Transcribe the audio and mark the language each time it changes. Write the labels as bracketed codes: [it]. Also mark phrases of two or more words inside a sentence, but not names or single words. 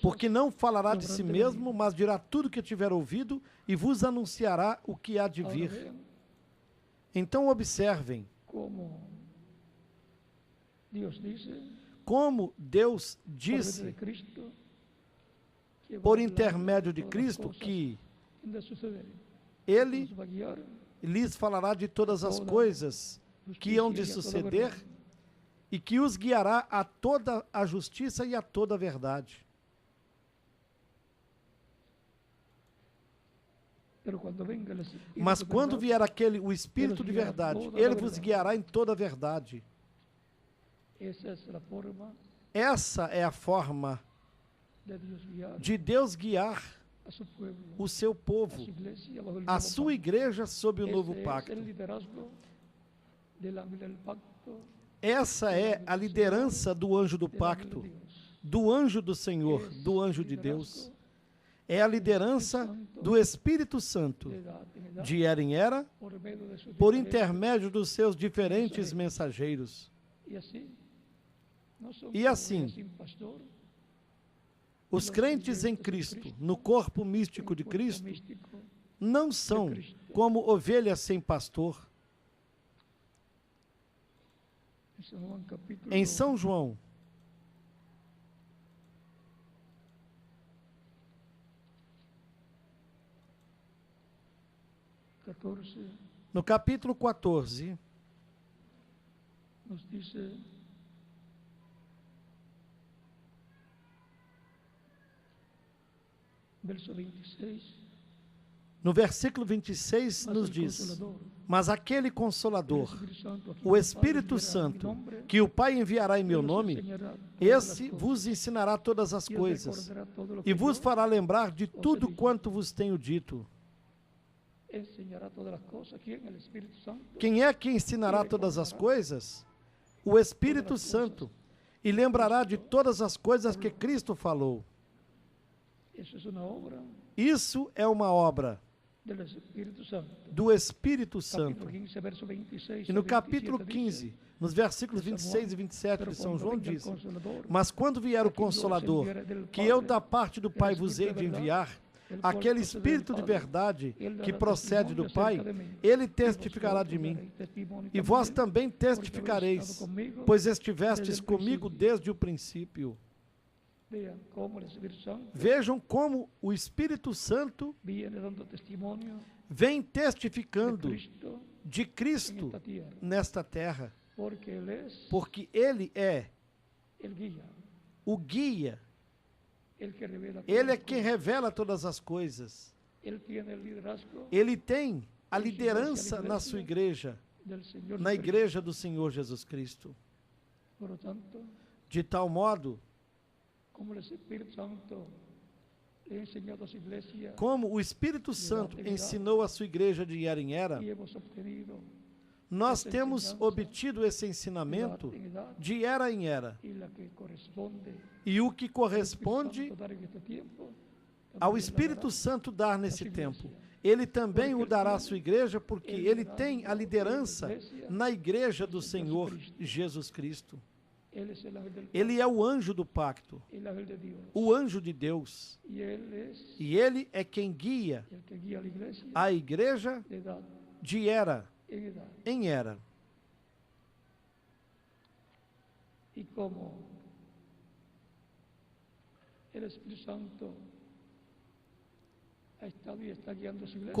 [pt] Porque não falará de [es] que [pt] si [es] habrán de [pt] mesmo, [es] venir. [pt] mas dirá tudo que tiver ouvido e vos anunciará o que há de [es] Ahora [pt] vir. [es] vean [pt] Então observem [es] cómo Dios dice, [pt] como Deus [es] por medio [pt] disse, [es] de Cristo, que va a [pt] por [es] hablar [pt] intermédio de [es] todas las [pt] Cristo, [es] cosas que que han de suceder. [pt] Ele [es] Nos va a guiar [pt] lhes falará de todas as [es] toda [pt] coisas que hão de [es] justicia y a toda [pt] suceder [es] verdad. [pt] e que os guiará a toda a justiça e a toda a verdade. [es] Pero cuando venga el Espíritu [pt] Mas [es] de [pt] quando [es] verdad, [pt] vier aquele, o Espírito de [es] guiará [pt] verdade, toda a ele vos verdade. guiará em toda a verdade. [es] esa es la forma [pt] Essa é a forma [es] de Dios guiar [pt] de Deus guiar [es] a su pueblo, [pt] o seu a povo, [es] su iglesia bajo el [pt] a [es] nuevo [pt] sua [es] pacto. [pt] igreja sob o [es] Ese [pt] novo [es] es [pt] pacto. [es] el liderazgo del ángel del pacto, [pt] Essa é a liderança do anjo do [es] del ángel [pt] pacto, [es] de Dios. [pt] do anjo do Senhor, [es] Es [pt] do anjo [es] el [pt] de Deus. [es] liderazgo [pt] É a liderança do Espírito Santo, [es] de edad en edad, [pt] de era em era, [es] por medio de sus [pt] por [es] diferentes- [pt] intermédio dos seus diferentes mensageiros. [es] y así, no son [pt] E [es] como [pt] assim, [es] ella sin pastor, [pt] Os crentes em Cristo, no corpo místico de [es] cuerpo [pt] Cristo, [es] místico [pt] não [es] de [pt] são [es] Cristo. [pt] como ovelhas sem pastor. [es] En San Juan capítulo [pt] Em São João, [es] 14 [pt] no capítulo 14, [es] nos dice: verso 26, [pt] no versículo 26, [es] mas [pt] nos [es] el [pt] diz: [es] Consolador, [pt] Mas aquele [es] el [pt] Consolador, [es] Espíritu Santo, a quien [pt] o [es] el Padre [pt] Espírito [es] enviará en mi [pt] Santo, [es] nombre, [pt] que o Pai enviará em meu [es] Él os [pt] nome, [es] enseñará todas [pt] esse [es] las cosas, [pt] vos ensinará todas as [es] y os [pt] coisas, [es] recordará todo lo que [pt] e vos [es] yo [pt] fará lembrar de [es] os [pt] tudo [es] dije. [pt] quanto vos tenho dito. [es] enseñará todas las cosas. ¿Quién? El Espíritu Santo. [pt] Quem é que ensinará todas as coisas? O Espírito Santo. E lembrará de todas as coisas que Cristo falou. [es] Eso es una obra [pt] Isso é uma obra [es] del Espíritu Santo. [pt] do Espírito Santo. [es] Capítulo 15, verso 26 [pt] E no [es] al 27 [pt] capítulo [es] dice, [pt] 15, nos versículos 26 e 27 [es] pero [pt] de São [es] cuando [pt] João [es] venga el [pt] diz: [es] Consolador, [pt] Mas quando vier o [es] a quien yo os [pt] Consolador, [es] enviaré del [pt] que eu [es] Padre, [pt] da parte do Pai vos hei de enviar, [es] el cual [pt] aquele [es] procede del [pt] Espírito de [es] Padre, [pt] verdade ele que [es] dará [pt] procede [es] testimonio [pt] do Pai, [es] acerca de mim. [pt] ele [es] Y [pt] testificará [es] vosotros [pt] de mim. [es] daréis testimonio [pt] E vós [es] también, [pt] também testificareis, [es] porque habéis estado [pt] pois [es] conmigo [pt] estivestes [es] desde el [pt] comigo [es] principio. [pt] desde o princípio. [es] Vean cómo el Espíritu Santo [pt] Vejam como o Espírito Santo [es] viene dando testimonio [pt] vem [es] de [pt] testificando [es] Cristo [pt] de [es] en [pt] Cristo [es] esta tierra, [pt] nesta terra, [es] porque Él es [pt] porque Ele é [es] el guía, [pt] o guia, [es] el que revela todas [pt] Ele é [es] las [pt] quem [es] cosas. [pt] revela todas as coisas. [es] Él tiene el liderazgo [pt] Ele tem a liderança na sua igreja, [es] del Señor [pt] na [es] Jesucristo. [pt] igreja do Senhor Jesus Cristo. [es] Por lo tanto, [pt] De tal modo, [es] como el Espíritu Santo le ha enseñado a su iglesia [pt] como o Espírito Santo ensinou a sua igreja de era em era, [es] y hemos obtenido [pt] nós temos obtido esse ensinamento [es] en edad [pt] de era em era. [es] y la que corresponde [pt] E o que [es] al Espíritu [pt] corresponde [es] Santo dar en este tiempo, [pt] ao [es] también la [pt] Espírito [es] dará [pt] Santo dar nesse sua tempo, igreja. Ele também [es] Porque [pt] o dará à ele sua igreja, porque ele ele dará tem a a liderança igreja na igreja do de Senhor Jesus Cristo. Jesus Cristo. [es] Él es el ángel del [pt] Ele é o anjo do pacto, [es] el ángel de Dios. [pt] o anjo de Deus. [es] Y Él es [pt] E ele é quem guia [es] el que guía a la iglesia [pt] a igreja [es] de edad [pt] de era [es] en edad. [pt] em era. [es] Y como el Espíritu Santo ha estado y está guiando a su iglesia,